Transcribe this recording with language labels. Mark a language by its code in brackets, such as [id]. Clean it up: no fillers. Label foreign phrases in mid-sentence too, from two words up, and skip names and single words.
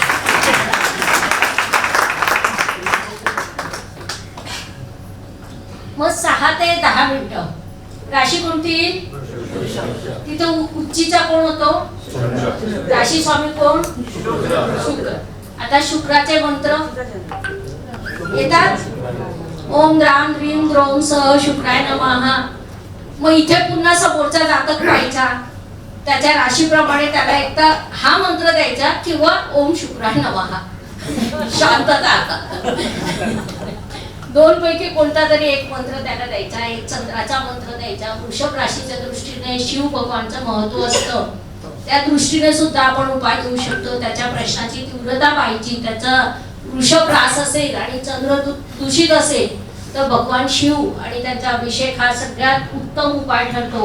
[mr] मग 6 ते 10 मिनिटं. राशी कोणती? तिथं उच्चीचा कोण होतो? राशी स्वामी कोण? शुक्र. आता शुक्राचे मंत्र येतात. [sa] ओम द्राम ह्रीम द्रोम सह शुक्राय नमः. [mr] मग इथे पुन्हा समोरचा जातक पाहायचा, त्याच्या राशीप्रमाणे त्याला एकदा हा मंत्र द्यायचा किंवा [sa] ओम शुक्राय नमः. [mr] शांतता. दोन पैकी कोणता तरी एक मंत्र त्याला द्यायचा, एक चंद्राचा मंत्र द्यायचा. वृषभ राशीच्या दृष्टीने शिव भगवानचं महत्व असतं, त्या दृष्टीने सुद्धा आपण उपाय देऊ शकतो. त्याच्या प्रश्नाची तीव्रता पाहिजे. त्याचा वृषभ रास असेल आणि चंद्र दूषित असेल तर भगवान शिव आणि त्यांचा अभिषेक हा सगळ्यात उत्तम उपाय ठरतो.